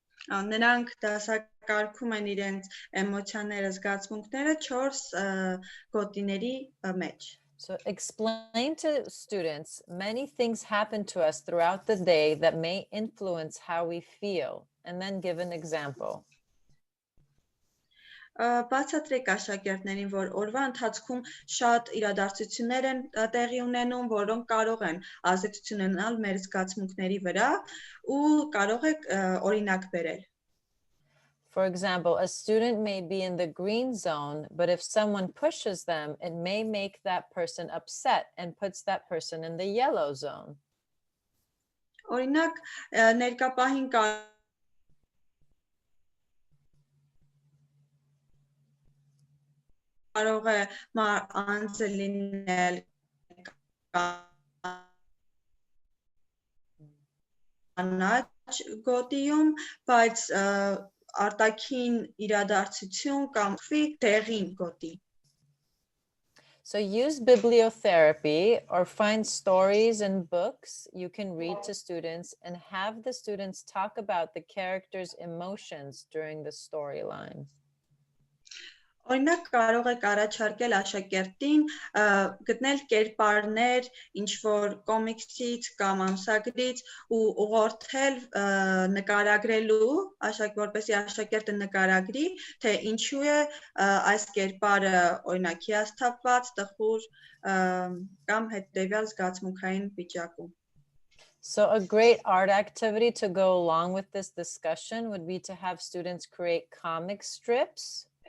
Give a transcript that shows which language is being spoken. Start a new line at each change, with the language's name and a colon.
Armenian: Նրանք դասակարգում են իրենց էմոցիաները, զգացմունքները 4 գոտիների մեջ։
English: So explain to students, many things happen to us throughout the day that may influence how we feel, and then give an example.
Armenian: Բացատրեք աշակերտներին, որ օրվա ընթացքում շատ իրադարձություններ են տեղի ունենում, որոնք կարող են ազդեցություն ունենալ մեր զգացմունքների վրա ու կարող եք օրինակ բերել։
English: For example, a student may be in the green zone, but if someone pushes them, it may make that person upset and puts that person in the yellow zone.
Armenian: Օրինակ, ներկապահին կարող է անձը լինել կանաչ գոտիում, բայց արտաքին իրադարձություն կամ դեղին գոտի։
English: So use bibliotherapy or find stories and books you can read to students and have the students talk about the characters' emotions during the storyline.
Armenian: Օրինակ կարող եք առաջարկել աշակերտին գտնել կերպարներ ինչ որ կոմիքսից կամ ամսագրից ու ուղղորդել նկարագրելու որպեսզի աշակերտը նկարագրի թե ինչու է այս կերպարը օրինակ հիասթափված, տխուր կամ հետևյալ զգացմունքային վիճակում.
English: So a great art activity to go along with this discussion would be to have students create comic strips.